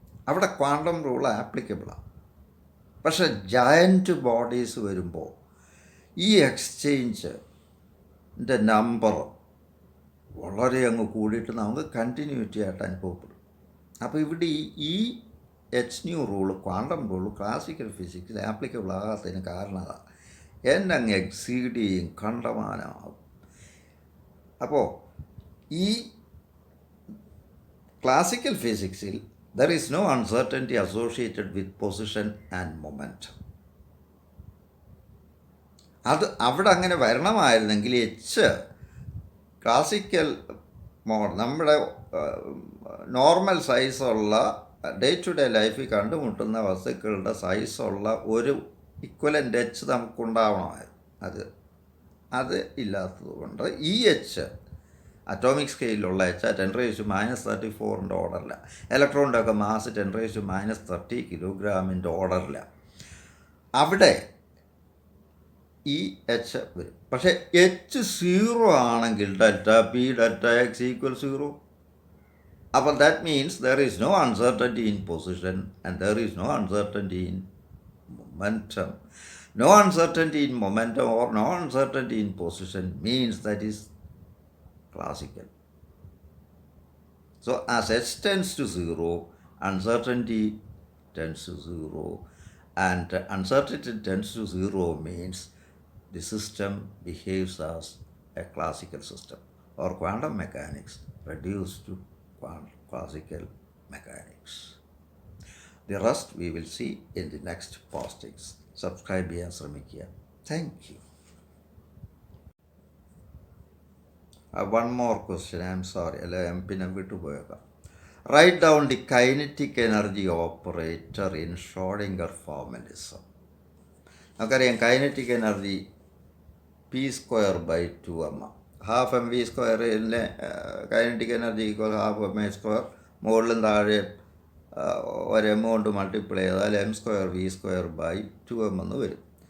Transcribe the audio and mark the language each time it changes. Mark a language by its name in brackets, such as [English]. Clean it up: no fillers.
[Malayalam] അവിടെ quantum rule ആപ്ലിക്കബിളാണ്. പക്ഷെ giant bodies വരുമ്പോൾ ഈ എക്സ്ചേഞ്ചിൻ്റെ നമ്പർ വളരെ അങ്ങ് കൂടിയിട്ട് നമുക്ക് കണ്ടിന്യൂറ്റി ആയിട്ട് അനുഭവപ്പെടും. അപ്പോൾ ഇവിടെ ഈ H new rule, quantum rule classical ഫിസിക്സിൽ applicable ആകാത്തതിന് കാരണം അതാണ്. എന്നങ്ങ് എക്സീഡ് ചെയ്യും, കണ്ടമാനമാകും. അപ്പോൾ ഈ classical ഫിസിക്സിൽ [English] there is no uncertainty associated with position and momentum. [Malayalam] അത് അവിടെ അങ്ങനെ വരണമായിരുന്നെങ്കിൽ ക്ലാസിക്കൽ നമ്മുടെ നോർമൽ സൈസുള്ള ഡേ ടു ഡേ ലൈഫിൽ കണ്ടുമുട്ടുന്ന വസ്തുക്കളുടെ സൈസുള്ള ഒരു ഇക്വലൻ്റ് എച്ച് നമുക്കുണ്ടാവണമായിരുന്നു. അത് ഇല്ലാത്തത് കൊണ്ട് ഈ എച്ച് അറ്റോമിക് സ്കെയിലുള്ള എച്ച് 10⁻34 ഓർഡറില്ല. ഇലക്ട്രോണിൻ്റെ ഒക്കെ മാസ് 10⁻30 കിലോഗ്രാമിൻ്റെ ഓർഡറില്ല. അവിടെ ഈ എച്ച് വരും. പക്ഷേ എച്ച് 0 ആണെങ്കിൽ delta P delta X equal 0. [English] അപ്പോൾ that means there is no uncertainty in position and there is no uncertainty in momentum. No uncertainty in momentum or no uncertainty in position means that is classical. So as h tends to 0, uncertainty tends to 0, and uncertainty tends to 0 means the system behaves as a classical system, or quantum mechanics reduced to classical mechanics. The rest we will see in the next postings. [Malayalam] Subscribe ചെയ്യാൻ ശ്രമിക്കുക. [English] Thank you. One more question. I'm sorry. [Malayalam] പിന്നെ വിട്ടുപോയേക്കാം. [English] Write down the kinetic energy operator in Schrodinger formalism. [Malayalam] നമുക്കറിയാം kinetic energy p²/2m. Half M V സ്ക്വയറിലെ kinetic energy equal half M A square. മുകളിലും താഴെ ഒരു M കൊണ്ട് multiply ചെയ്താൽ m²v²/2m എന്ന് വരും.